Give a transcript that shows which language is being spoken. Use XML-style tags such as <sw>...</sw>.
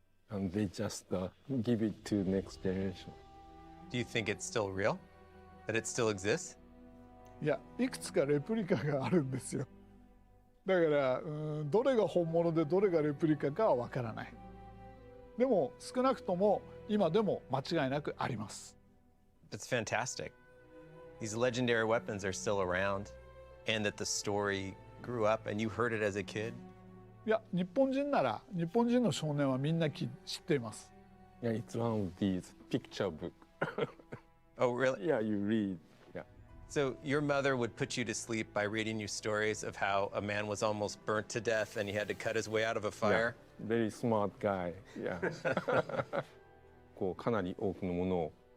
<en>And they just give it to next generation. Do you think it's still real? That it still exists?</en> <ja>いや、いくつかレプリカがあるんですよ。だからどれが本物でどれがレプリカかはわからない。でも少なくとも今でも間違いなくあります。</ja> <en>That's fantastic. These legendary weapons are still around, and that the story grew up and you heard it as a kid.</en> <ja>いや、日本人なら日本人の少年はみんな知っています。</ja> <en>Yeah, it's one of these picture book. Oh, really? Yeah, you read. Yeah. So your mother would put you to sleep by reading you stories of how a man was almost burnt to death and he had to cut his way out of a fire? Yeah, very smart guy. Yeah.</en> <ja>こうかなり多くのものを</ja>